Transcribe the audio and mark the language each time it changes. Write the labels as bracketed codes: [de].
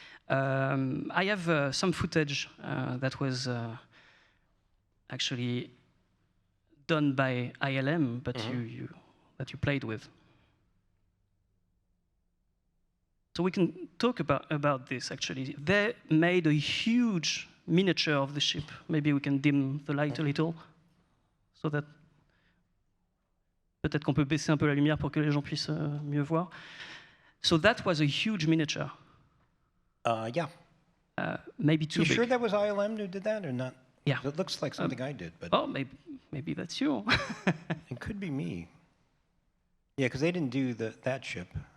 [en] I have some footage that was actually done by ILM, but that you played with. So we can talk about this, actually. They made a huge miniature of the ship. [fr] Maybe we can dim the light a little, so that peut-être qu'on peut baisser un peu la lumière pour que les gens puissent mieux voir. [en] So that was a huge miniature. Yeah. Maybe too big. You sure that was ILM who did that or not? Yeah. It looks like something I did, but. Oh, maybe that's you. It could be me. Yeah, because they didn't do that ship.